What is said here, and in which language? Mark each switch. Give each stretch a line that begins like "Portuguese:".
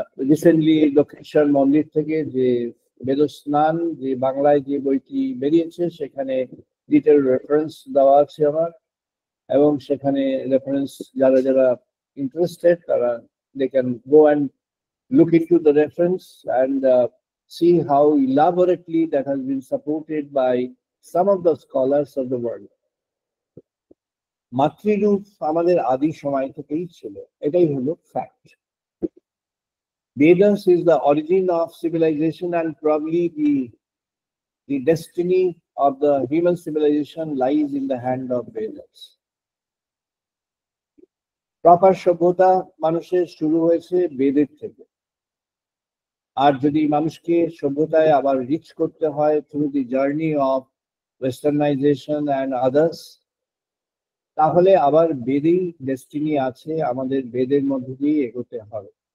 Bangla: Recently Dakshineswar মন্দির থেকে যে বেদস্নান, যে বাংলায় যে বইটি বেরিয়েছে সেখানে ডিটেল রেফারেন্স দেওয়া আছে আমার, এবং সেখানে রেফারেন্স যারা যারা interested,
English: they can go and look into the reference and see how elaborately that has been supported by some of the scholars of the world.
Bangla: মাতৃরূপ আমাদের আদি সময় থেকেই ছিল, এটাই হলো fact.
English: Vedas is the origin of civilization and probably the destiny of the human civilization lies in the hand of Vedas.
Bangla: Proper সভ্যতা মানুষের শুরু হয়েছে বেদের থেকে, আর যদি মানুষকে সভ্যতায় আবার রিচ করতে হয়
English: through the journey of westernization and others,
Bangla: তাহলে আবার বেদেই ডেস্টিনি আছে, আমাদের বেদের মধ্যে দিয়ে এগোতে হবে।